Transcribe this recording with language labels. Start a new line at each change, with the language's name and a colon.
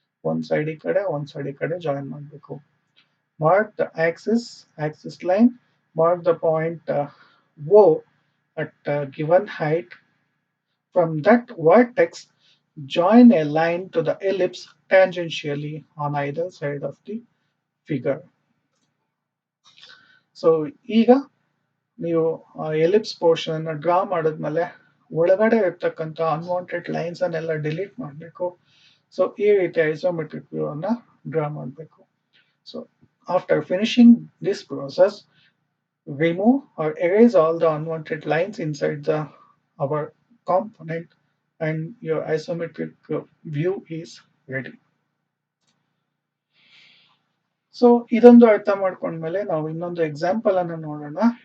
Kannada: ಒಂದ್ ಸೈಡ್ ಈ ಕಡೆ ಒಂದ್ ಸೈಡ್ ಈ ಕಡೆ ಜಾಯಿನ್ ಮಾಡಬೇಕು.
English: Mark the axis line, mark the point O at given height. From that vertex, join a line to the ellipse tangentially on either side of the figure.
Kannada: So ಈಗ ನೀವು ellipse portion ಅನ್ನ draw ಮಾಡಿದ್ಮೇಲೆ ಒಳಗಡೆ ಇರ್ತಕ್ಕಂಥ unwanted lines ಅನ್ನೆಲ್ಲ delete ಮಾಡಬೇಕು. So ಈ ರೀತಿ isometric view ಅನ್ನ ಡ್ರಾ ಮಾಡಬೇಕು.
English: So after finishing this process, remove or erase all the unwanted lines inside our component and your isometric view is ready.
Kannada: So ಇದೊಂದು ಅರ್ಥ ಮಾಡ್ಕೊಂಡ್ಮೇಲೆ ನಾವು ಇನ್ನೊಂದು ಎಕ್ಸಾಂಪಲ್ ಅನ್ನು ನೋಡೋಣ.